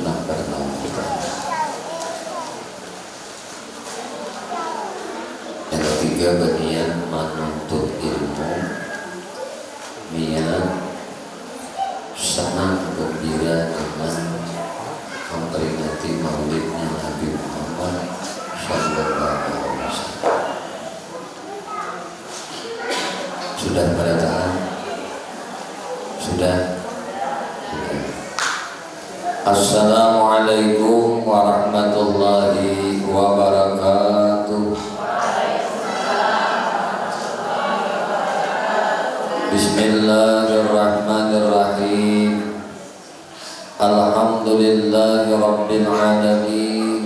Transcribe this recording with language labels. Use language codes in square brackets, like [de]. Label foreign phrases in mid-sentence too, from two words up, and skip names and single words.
[id] karena kita. Yang ketiga, bagian menuntut ilmu, niat senang gembira dengan memperingati maulidnya Nabi Muhammad [ar] صلى الله عليه وسلم. [id] Sudah pada tahan? [ar] Sudah? السلام عليكم ورحمة الله وبركاته. بسم الله الرحمن الرحيم. الحمد لله رب العالمين.